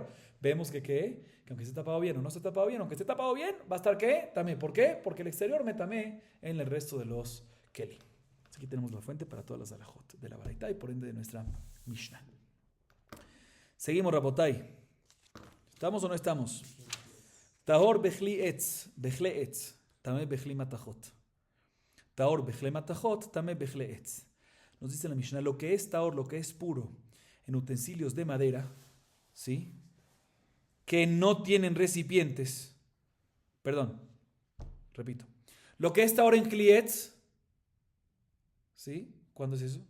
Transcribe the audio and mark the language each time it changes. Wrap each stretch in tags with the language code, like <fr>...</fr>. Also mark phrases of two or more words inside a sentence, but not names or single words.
<es>Vemos que aunque esté tapado bien o no esté tapado bien, aunque esté tapado bien, va a estar ¿qué? Tamé. ¿Por qué? Porque el exterior me tamé en el resto de los kelim. Aquí tenemos la fuente para todas las alajot de la baraitá y por ende de nuestra Mishnah. Seguimos, Rabotai. ¿Estamos o no estamos?</es> <he>טהור בכלי עץ, טמא בכלי מתכות. טהור בכלי מתכות טמא בכלי עץ.</he> <es>Nos dice la Mishnah, lo que es tahor, lo que es puro, en utensilios de madera, ¿sí? Que no tienen recipientes. Perdón, repito. Lo que es tahor en klietz, ¿sí? ¿Cuándo es eso?</es>